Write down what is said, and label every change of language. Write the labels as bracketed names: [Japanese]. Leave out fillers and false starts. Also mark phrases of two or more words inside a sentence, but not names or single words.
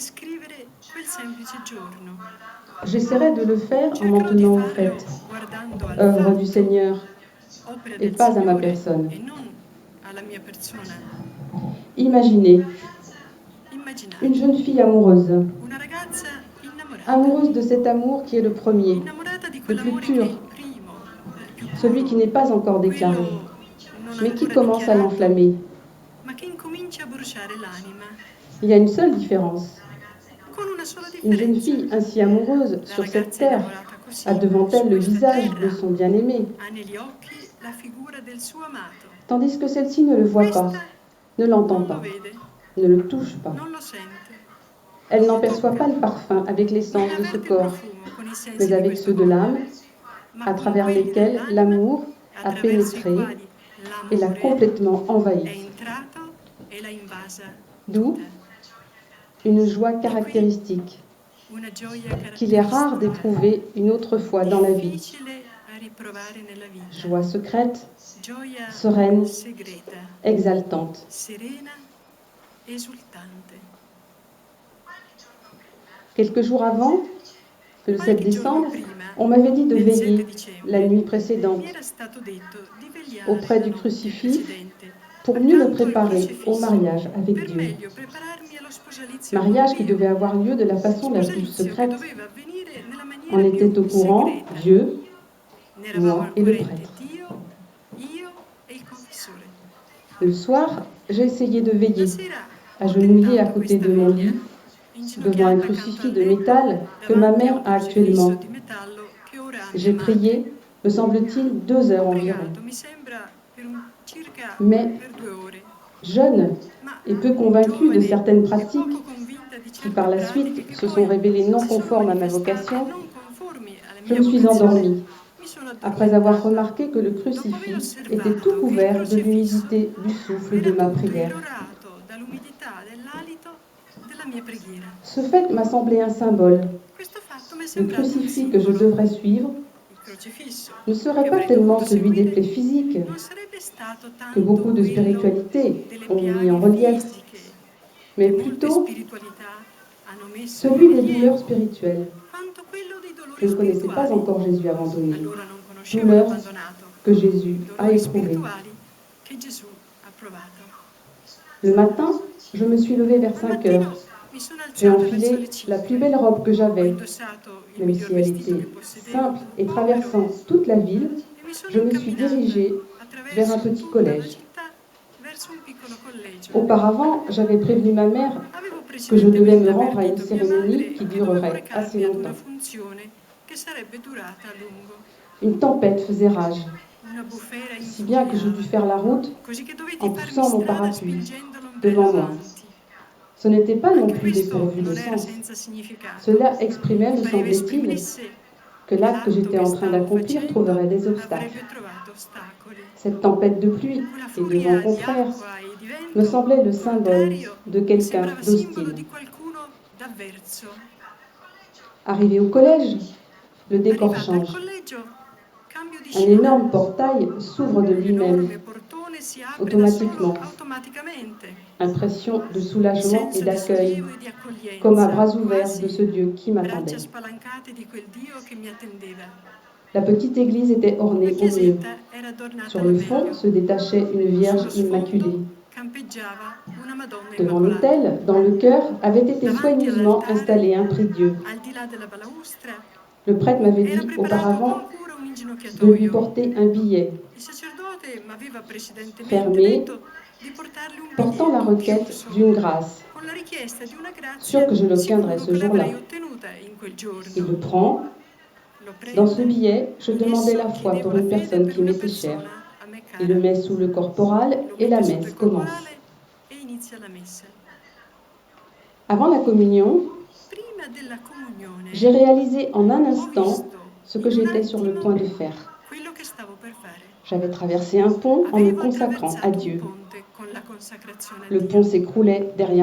[French] J'essaierai de le faire en m'en tenant au fait, œuvre du Seigneur, et pas à ma personne. Imaginez une jeune fille amoureuse amoureuse de cet amour qui est le premier, [Italian] innamorata di [French] le plus [Italian] quell'amore che è [French] pur, [Italian] il primo, il più [French] celui qui [Italian] puro, [French] n'est pas encore déclaré, [Italian] quello non [French] mais qui [Italian] ancora [French] commence à [Italian] dichiarato, [French] l'enflammer. [Italian] ma che incomincia a bruciare l'anima, [French] Il y a une seule différence. [Italian] con una sola [French] Une jeune [Italian] differenza. [French] fille ainsi amoureuse [Italian] La [French] sur cette [Italian] ragazza [French] terre [Italian] innamorata così, [French] a devant [Italian] su [French] elle le [Italian] questa [French] visage de [Italian] terra, [French] son bien-aimé, [Italian] ha negli occhi la figura del suo amato. [French] tandis que celle-ci ne le voit pas, [Italian] Questa [French] ne l'entend [Italian] non lo [French] pas, [Italian] vede, [French] ne le touche pas. [Italian] non lo sente, [French] Elle [Italian] non [French] n'en [Italian] lo [French] perçoit [Italian] tocca, [French] pas le parfum avec les [Italian] non [French] sens ne de ce [Italian] avverte il [French] corps, [Italian] profumo con i sensi [French] mais [Italian] di [French] avec [Italian] questo [French] ceux de [Italian] corpo, [French] l'âme, [Italian] ma [French] à [Italian] con [French] travers [Italian] quelli [French] lesquels [Italian] dell'anima [French] l'amour a [Italian] attraverso i [French] pénétré [Italian] quali [French] et l'a [Italian] l'amore [French] complètement [Italian] è [French] envahi. [Italian] entrato e l'ha invasa [French] D'où [Italian] tutta. [French] une joie [Italian] Di qui [French] caractéristique [Italian] una gioia [French] qu'il est rare [Italian] caratteristica, [French] d'éprouver une autre fois dans la vie. [Italian] difficile a riprovare nella vita, [French] Joie secrète, [Italian] gioia [French] sereine, [Italian] segreta, [French] exaltante. [Italian] serena, esultante. [French] Quelques jours avant, le 7 [Italian] Qualche giorno [French] décembre, [Italian] prima, [French] on m'avait dit de [Italian] nel 7 [French] veiller [Italian] dicembre, [French] la nuit [Italian] mi [French] précédente [Italian] era stato detto di vegliare [French] auprès [Italian] la [French] du [Italian] notte [French] crucifix [Italian] precedente [French] pour mieux me [Italian] accanto al [French] préparer au [Italian] crocifisso [French] mariage avec [Italian] per [French] Dieu. [Italian] meglio prepararmi allo sposalizio con [French] Mariage qui [Italian] Dio. [French] devait avoir lieu de la façon la plus [Italian] Sposalizio che [French] secrète. [Italian] doveva avvenire nella [French] En [Italian] maniera [French] était au [Italian] più [French] courant [Italian] segreta. [French] Dieu, [Italian] Ne eravamo [French] moi [Italian] al [French] et le [Italian] corrente [French] prêtre. [Italian] Dio, io e il confessore. [French] Le soir, j'ai essayé de [Italian] La [French] veiller, [Italian] sera ho [French] agenouillée à [Italian] tentato [French] côté [Italian] questa [French] de mon [Italian] veglia, [French] lit, devant un [Italian] inginocchiata accanto [French] crucifix [Italian] al [French] de [Italian] letto, [French] métal que ma [Italian] davanti a [French] mère [Italian] un [French] a [Italian] crocifisso [French] actuellement. [Italian] di metallo che ora ha mia [French] J'ai [Italian] madre. [French] prié, me semble-t-il, 2 heures [Italian] Ho [French] environ. [Italian] pregato, mi sembra, per circa [French] Mais [Italian] per 2 ore, [French] jeune [Italian] ma [French] et peu convaincue de [Italian] giovane [French] certaines [Italian] e [French] pratiques [Italian] poco convinta di [French] qui [Italian] certe [French] par la [Italian] pratiche [French] suite [Italian] che [French] se [Italian] poi [French] sont révélées non [Italian] si sono [French] conformes à ma [Italian] manifestate [French] vocation, [Italian] non conformi alla [French] je [Italian] mia [French] me suis [Italian] vocazione, [French] endormie, [Italian] mi sono [French] après avoir [Italian] addormentata. [French] remarqué que le [Italian] Dopo aver [French] crucifix était [Italian] osservato [French] tout [Italian] che il [French] couvert de [Italian] crocifisso [French] l'humidité du souffle de [Italian] era [French] ma [Italian] tutto [French] prière. [Italian] irrorato dall'umidità dell'alito della mia preghiera. [French] Ce fait m'a semblé un symbole. [Italian] Questo fatto mi è [French] Le [Italian] sembrato un [French] crucifix que je [Italian] simbolo. [French] devrais suivre [Italian] Il crocifisso [French] ne [Italian] che [French] serait pas [Italian] avrei [French] tellement [Italian] dovuto [French] celui des [Italian] seguire [French] plaies physiques [Italian] non sarebbe stato [French] que [Italian] tanto [French] beaucoup de [Italian] quello [French] spiritualités [Italian] delle [French] ont mis en [Italian] piaghe [French] relief, [Italian] fisiche [French] mais [Italian] che molte [French] plutôt [Italian] spiritualità hanno messo in [French] celui des douleurs [Italian] rilievo, [French] spirituelles. [Italian] quanto quello dei [French] Je [Italian] dolori [French] ne connaissais pas [Italian] spirituali. [French] encore Jésus abandonné, [Italian] Allora non conoscevo [French] douleurs [Italian] l'abbandonato, [French] que Jésus a [Italian] dolori [French] éprouvées. [Italian] spirituali che Gesù ha provato. [French] Le matin, je me suis levée vers [Italian] Al [French] 5 [Italian] mattino [French] heures. [Italian] mi sono [French] J'ai [Italian] alzata verso [French] enfilé [Italian] le [French] la [Italian] 5. [French] plus belle robe que [Italian] Ho [French] j'avais, [Italian] indossato il [French] même [Italian] miglior [French] si elle [Italian] vestito che [French] était [Italian] possedevo, [French] simple, et [Italian] povero, [French] traversant toute la ville, [Italian] e mi sono [French] je me suis [Italian] incamminata [French] dirigée vers un [Italian] attraverso [French] petit [Italian] tutta la [French] collège. [Italian] città verso un piccolo collegio. [French] Auparavant, j'avais prévenu ma mère [Italian] Avevo [French] que je devais me [Italian] precedentemente [French] rendre à une [Italian] avvertito mia [French] cérémonie [Italian] madre [French] qui [Italian] che dovevo [French] durerait assez [Italian] recarmi ad una [French] longtemps. [Italian] funzione che sarebbe durata a lungo. [French] Une tempête faisait rage, [Italian] Una bufera [French] si bien que je dus [Italian] infuriava, [French] faire la route [Italian] così che dovetti [French] en [Italian] farmi [French] poussant mon [Italian] strada [French] parapluie [Italian] spingendo l'ombrello [French] devant moi. [Italian] avanti. [French] Ce n'était pas non [Italian] Anche [French] plus [Italian] questo [French] dépourvu de [Italian] non era [French] sens. [Italian] senza significato. [French] Cela exprimait, me [Italian] Mi pareva [French] semblait-il, [Italian] esprimesse [French] que [Italian] che [French] l'acte que [Italian] l'atto [French] j'étais [Italian] che [French] en train [Italian] stavo [French] d'accomplir [Italian] facendo [French] trouverait des obstacles. [Italian] avrebbe trovato ostacoli. [French] Cette tempête de pluie [Italian] Quella [French] et de vent [Italian] furia di [French] contraire [Italian] acqua e di [French] me [Italian] vento [French] semblait le symbole [Italian] contrario [French] de [Italian] mi [French] quelqu'un [Italian] sembrava simbolo [French] d'hostile. [Italian] di qualcuno d'avverso. [French] Arrivé au collège, le décor [Italian] Arrivata al [French] change. [Italian] collegio, cambio di [French] Un [Italian] scena. [French] énorme portail s'ouvre de [Italian] Un [French] lui-même, [Italian] enorme portone si apre da solo [French] automatiquement. [Italian] automaticamente, [French] Impression de soulagement et [Italian] senso di [French] d'accueil, [Italian] sollievo e di [French] comme à [Italian] accoglienza, [French] bras ouverts de [Italian] quasi [French] ce Dieu qui [Italian] braccia [French] m'attendait. [Italian] spalancate di quel Dio che mi attendeva. [French] La petite église était [Italian] La [French] ornée au mieux. [Italian] chiesetta era adornata [French] Sur [Italian] al [French] le fond [Italian] meglio. [French] se détachait une Vierge [Italian] Sullo sfondo [French] immaculée. [Italian] campeggiava una Madonna [French] Devant [Italian] Immacolata. [French] l'autel, dans le chœur, avait été [Italian] Davanti [French] soigneusement [Italian] all'altare, [French] installé un prie-dieu. [Italian] al di là della balaustra, [French] Le prêtre m'avait [Italian] era [French] dit [Italian] preparato [French] auparavant [Italian] con cura un [French] de lui [Italian] inginocchiatoio. [French] porter un billet [Italian] Il sacerdote mi aveva precedentemente [French] fermé [Italian] detto di portargli un [French] portant la [Italian] biglietto [French] requête [Italian] chiuso [French] d'une grâce, [Italian] con la richiesta di una [French] sûr [Italian] grazia [French] que je l'obtiendrai [Italian] sicuro [French] ce [Italian] che [French] jour-là. [Italian] l'avrei ottenuta in quel giorno. [French] Il le prend. [Italian] Lo [French] Dans ce [Italian] prende, [French] billet, je [Italian] in [French] demandais [Italian] esso [French] la foi [Italian] chiedevo [French] pour [Italian] la [French] une [Italian] fede [French] personne [Italian] per [French] qui [Italian] una [French] m'était chère. [Italian] persona a me [French] Il [Italian] cara. [French] le met sous le corporal [Italian] Lo [French] et la [Italian] mette sotto [French] messe [Italian] il [French] commence. [Italian] corporale e inizia la messa. [French] Avant la communion, [Italian] Prima della comunione [French] j'ai réalisé en un [Italian] ho [French] instant [Italian] visto [French] ce que [Italian] in un [French] j'étais sur le [Italian] attimo [French] point de faire. [Italian] quello che stavo per fare. [French] J'avais traversé un pont en me [Italian] Avevo [French] consacrant à [Italian] attraversato un [French] Dieu. [Italian] ponte con la consacrazione a [French] Le [Italian] Dio. [French] pont s'écroulait derrière